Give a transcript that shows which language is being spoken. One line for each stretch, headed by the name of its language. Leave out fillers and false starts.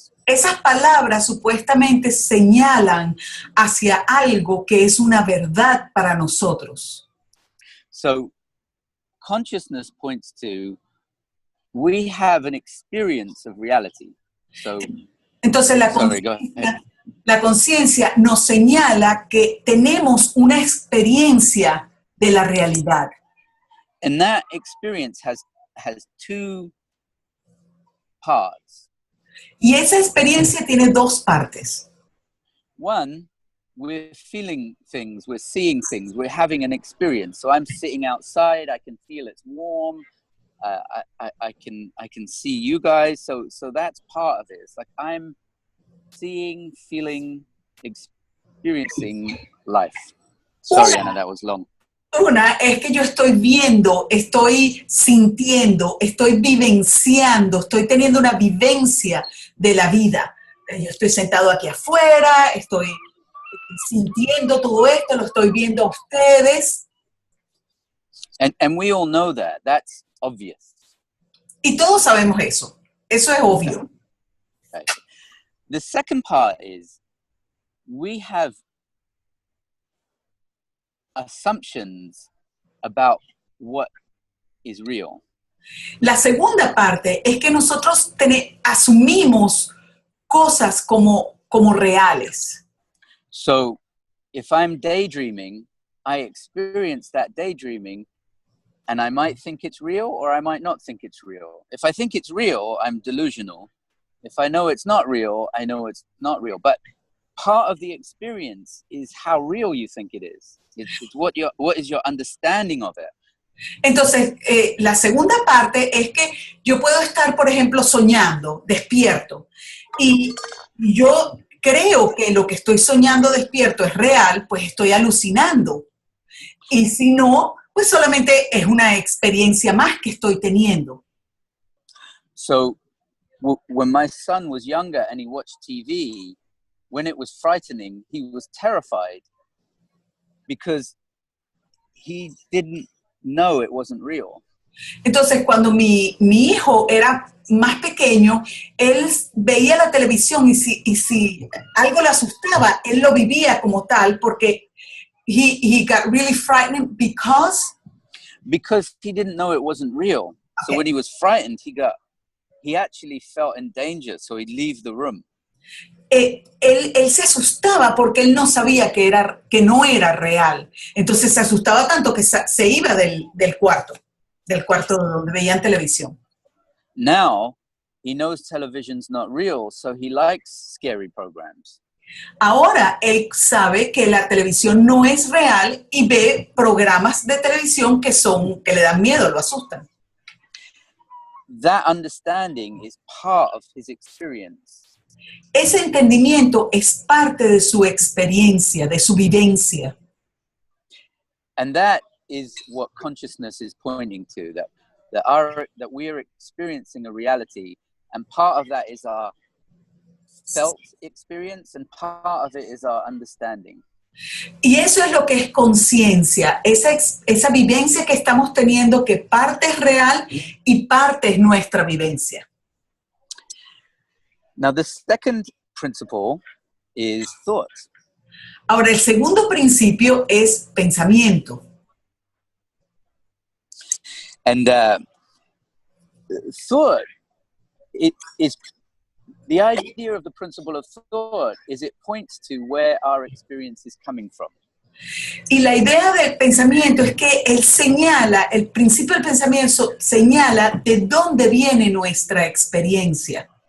Spanish: Esas palabras supuestamente señalan hacia algo que es una verdad para nosotros.
English: So consciousness points to, we have an experience of reality. So,
Spanish: entonces la conciencia nos señala que tenemos una experiencia de la realidad.
English: And that experience has two parts.
Spanish: Y esa experiencia tiene dos partes.
English: One, we're feeling things, we're seeing things, we're having an experience. So I'm sitting outside, I can feel it's warm. I can see you guys. So that's part of it. It's like I'm seeing, feeling, experiencing life. Sorry, Anna, that was long.
Spanish: Una es que yo estoy viendo, estoy sintiendo, estoy vivenciando, estoy teniendo una vivencia de la vida. Yo estoy sentado aquí afuera, estoy sintiendo todo esto, lo estoy viendo a ustedes.
English: And we all know that. That's obvious.
Spanish: Y todos sabemos eso. Eso es obvio.
English: Okay. The second part is we have assumptions about what is real.
Spanish: La segunda parte es que nosotros asumimos cosas como reales.
English: So if I'm daydreaming, I experience that daydreaming and I might think it's real or I might not think it's real. If I think it's real, I'm delusional. If I know it's not real, I know it's not real. But part of the experience is how real you think it is. It's what is your understanding of it.
Spanish: Entonces, la segunda parte es que yo puedo estar, por ejemplo, soñando, despierto, y yo creo que lo que estoy soñando despierto es real, pues estoy alucinando. Y si no, pues solamente es una experiencia más que estoy teniendo.
English: So, when my son was younger and he watched TV, when it was frightening, he was terrified because he didn't know it wasn't real.
Spanish: Entonces, cuando mi hijo era más pequeño, él veía la televisión y si algo le asustaba, él lo vivía como tal porque
English: he got really frightened because he didn't know it wasn't real. So when he was frightened, he actually felt in danger, so he'd leave the room.
Spanish: Él se asustaba porque él no sabía que no era real. Entonces se asustaba tanto que se iba del cuarto donde veían televisión.
English: Now, he knows television's not real, so he likes scary programs.
Spanish: Ahora él sabe que la televisión no es real y ve programas de televisión que le dan miedo, lo asustan.
English: That understanding is part of his experience.
Spanish: Ese entendimiento es parte de su experiencia, de su vivencia.
English: And that is what consciousness is pointing to, that we are experiencing a reality, and part of that is our felt experience and part of it is our understanding.
Spanish: Y eso es lo que es conciencia, esa vivencia que estamos teniendo, que parte es real y parte es nuestra vivencia.
English: Now, the second principle is thought.
Spanish: Ahora, el segundo principio es pensamiento.
English: And thought, it is the idea of the principle of thought is it points to where our experience is coming from.
Spanish: Y la idea del pensamiento es que él señala, el principio del pensamiento señala de dónde viene nuestra experiencia.